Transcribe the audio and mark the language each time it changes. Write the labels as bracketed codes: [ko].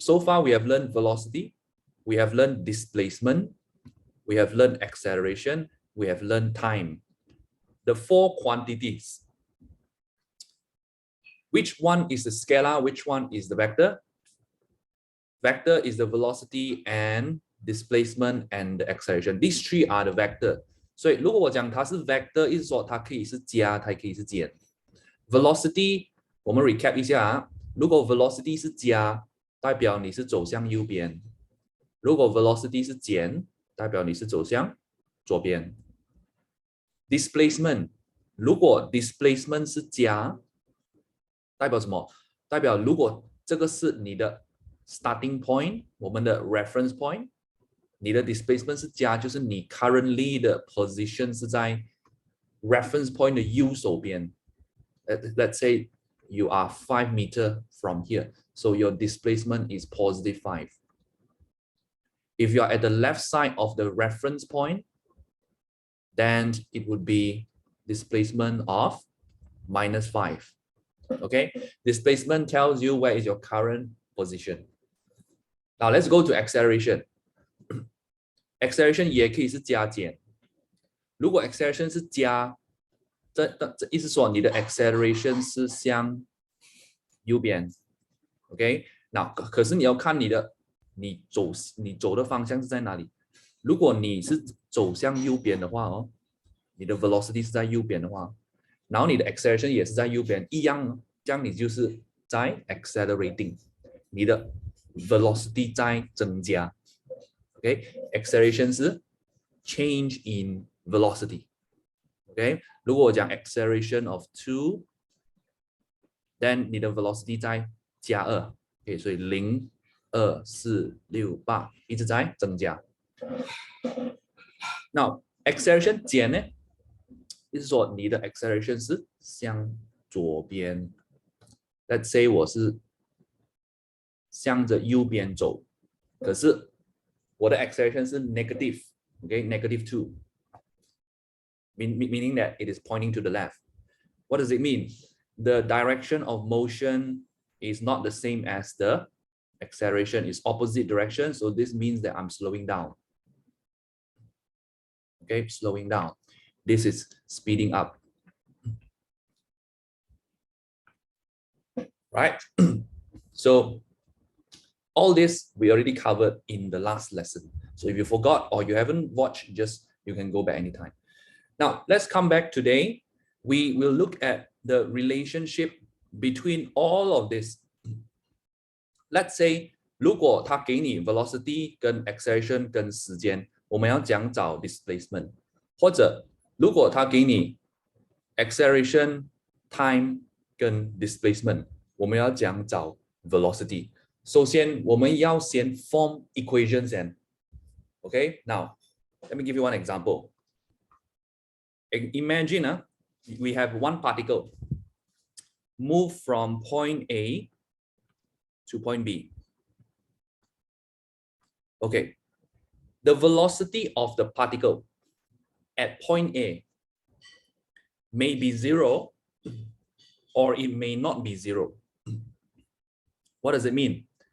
[en] So far we have learned velocity, we have learned displacement, we have learned acceleration, we have learned time. The four quantities. Which one is the scalar? Which one is the vector? Vector is the velocity and displacement and the acceleration. These three are the vector. [zh] 所以如果我讲它是 vector， 意思说它可以是加，它可以是减。 Velocity 我们 recap 一下啊，如果 velocity 是加，代表你是走向右边；如果 velocity 是减，代表你是走向左边。 Displacement 如果 displacement 是加，代表什么？代表如果这个是你的 starting point， 我们的 reference point。你的 displacement 是加，就是你 currently 的 position 是在 reference point 的右手边。 [en] Let's say you are 5 meters from here, so your displacement is positive 5. If you are at the left side of the reference point, then it would be displacement of minus 5. Okay, displacement tells you where is your current position. Now let's go to acceleration. [zh] Acceleration 也可以是加减。如果 acceleration 是加，这意思说你的 acceleration 是向右边 ，OK？那可是你要看你走的方向是在哪里。如果你是走向右边的话哦，你的 velocity 是在右边的话，然后你的 acceleration 也是在右边，一样，这样你就是在 accelerating， 你的 velocity 在增加。 [en] Okay, acceleration 是 change in velocity. [zh] Okay, 如果我讲 [en] acceleration of 2, then [zh] 你的 velocity 在加2。 Okay, 所以0、2、4、6、8一直在增加。 Now acceleration 减呢，就是说你的 acceleration 是向左边。 [en] Let's say [zh] 我是向着右边走，可是我的 [en] acceleration 是 negative, okay, negative 2, meaning that it is pointing to the left. What does it mean? The direction of motion is not the same as the acceleration, it's opposite direction, so this means that I'm slowing down. Okay, slowing down. This is speeding up. Right? So all this we already covered in the last lesson. So if you forgot or you haven't watched, you can go back anytime. Now let's come back today. We will look at the relationship between all of this. Let's say [zh] 如果他给你 velocity 跟 acceleration 跟时间，我们要讲找 displacement， 或者如果他给你 acceleration time 跟 displacement， 我们要讲找 velocity。首先我们要先 form equation 先。 [en] Okay, now let me give you one example. Imagine we have one particle move from point A to point B. Okay, the velocity of the particle at point A may be 0 or it may not be 0. What does it mean?